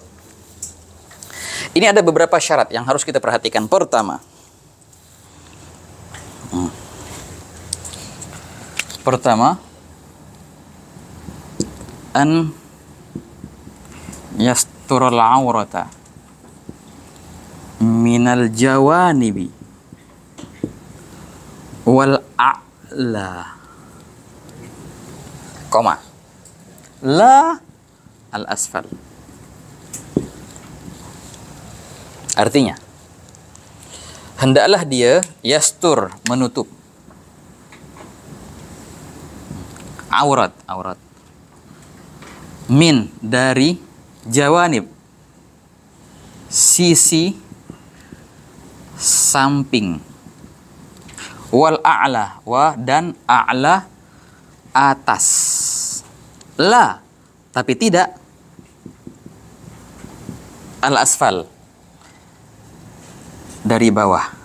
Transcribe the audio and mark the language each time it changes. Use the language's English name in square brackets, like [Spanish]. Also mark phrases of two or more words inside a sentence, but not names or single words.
[Indonesian] Ini ada beberapa syarat yang harus kita perhatikan. Pertama, [Arabic] أن يستر العورة من الجوانب والأعلى, koma, لا الأسفل. [Indonesian] Artinya, hendaklah dia yastur, menutup aurat min, dari jawanib, sisi samping, [Arabic] والأعلى, [Indonesian] dan a'la, atas, la, tapi tidak al-asfal, dari bawah.